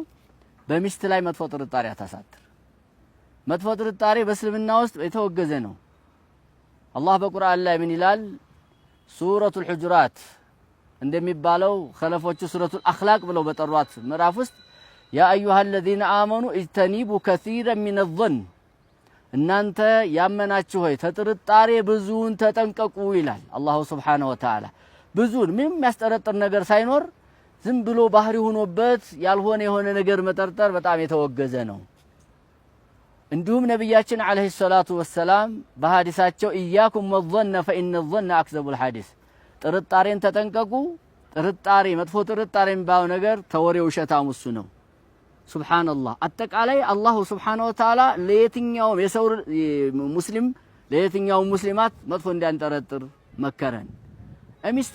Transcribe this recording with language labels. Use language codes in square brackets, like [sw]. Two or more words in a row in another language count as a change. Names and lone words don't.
[am] በሚስት ላይ መጥፎ ጥርጣሬ አታሳድር። መጥፎ ጥርጣሬ በእስልምና ውስጥ የተወገዘ ነው። አላህ በቁርአን ላይ ምን ይላል? ሱረቱል ሁጁራት እንደሚባለው ኸለፎቹ ሱረቱል አኽላቅ ብለው በጠሯት ምዕራፍ ውስጥ [ar] يا أيها الذين آمنوا اجتنبوا كثيرا من الظن [am] እናንተ ያመናችሁ ሆይ ተጥርጣሬ ብዙን ተጠንቀቁ ይላል አላህ [ar] سبحانه وتعالى። [am] ብዙን ምንም ያስጠረጥር ነገር ሳይኖር ዝም ብሎ ባህሪ ሆኖበት ያልሆነ የሆነ ነገር መጠርጠር በጣም የተወገዘ ነው። እንዲሁም ነብያችን [ar] عليه الصلاة والسلام [am] በሐዲሳቸው [ar] إياكم والظن فإن الظن أكذب الحديث [am] ጥርጣሬን ተጠንቀቁ። ጥርጣሬ መጥፎ ጥርጣሬ የሚባለው ነገር ተወሬው ውሸታም እሱ ነው። ሱብሃንአላህ አጠቃላይ አላህ [ar] سبحانه وتعالى [am] ለየትኛው የሰው ሙስሊም ለየትኛው ሙስሊማት መጥፎ እንዲያንጠረጥር መከረን። ሚስት